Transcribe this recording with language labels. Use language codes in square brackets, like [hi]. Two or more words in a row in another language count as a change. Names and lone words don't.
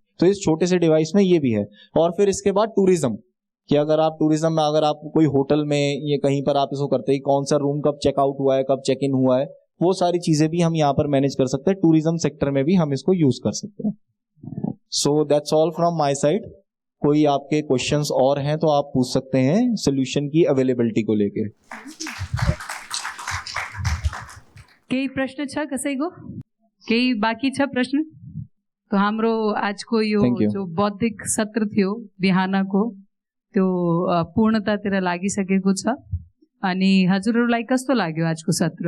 [hi] तो इस छोटे से डिवाइस में ये भी है। और फिर इसके बाद टूरिज्म कि अगर आप टूरिज्म में अगर आप कोई होटल में ये कहीं पर आप इसको करते हैं कौन सा रूम कब चेकआउट हुआ है, कब चेक इन हुआ है, वो सारी चीजें भी हम यहाँ पर मैनेज कर सकते हैं। टूरिज्म सेक्टर में भी हम इसको यूज कर सकते हैं। [en] so that's all from my side. [hi] कोई आपके क्वेश्चंस और हैं तो आप पूछ सकते हैं सोल्यूशन की अवेलेबिलिटी को लेकर। [ne] केही प्रश्न छ कसैको, केही बाँकी छ प्रश्न? तो हाम्रो आजको यो जो बौद्धिक सत्र थियो बिहानको त्यो पूर्णतातिर लागिसकेको छ। अनि हजुरहरूलाई कस्तो लाग्यो आजको सत्र?